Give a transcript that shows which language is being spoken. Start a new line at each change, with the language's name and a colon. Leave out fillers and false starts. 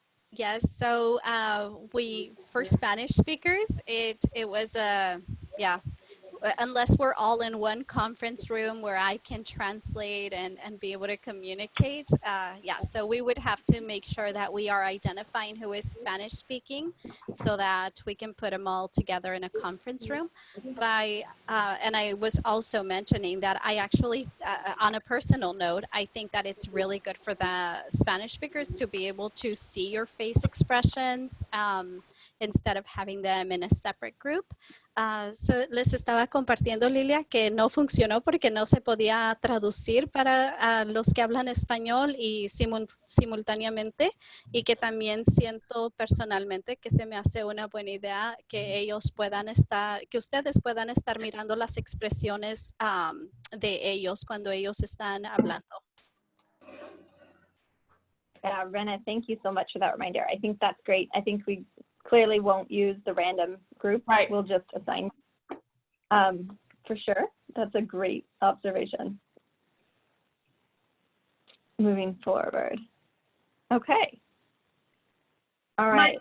English: Yes, so for Spanish speakers, it was yeah, unless we're all in one conference room where I can translate and be able to communicate, yeah, so we would have to make sure that we are identifying who is Spanish speaking so that we can put them all together in a conference room. But I was also mentioning that I actually, on a personal note, I think that it's really good for the Spanish speakers to be able to see your face expressions instead of having them in a separate group.
Spanish: So les estaba compartiendo, Lilia, que no funcionó porque no se podía traducir para los que hablan español y simultáneamente, y que también siento personalmente que se me hace una buena idea que ellos puedan estar, que ustedes puedan estar mirando las expresiones de ellos cuando ellos están hablando.
English: Yeah, Rena, thank you so much for that reminder. I think that's great. I think we clearly won't use the random group. Right. We'll just assign. For sure. That's a great observation. Moving forward. Okay. All right.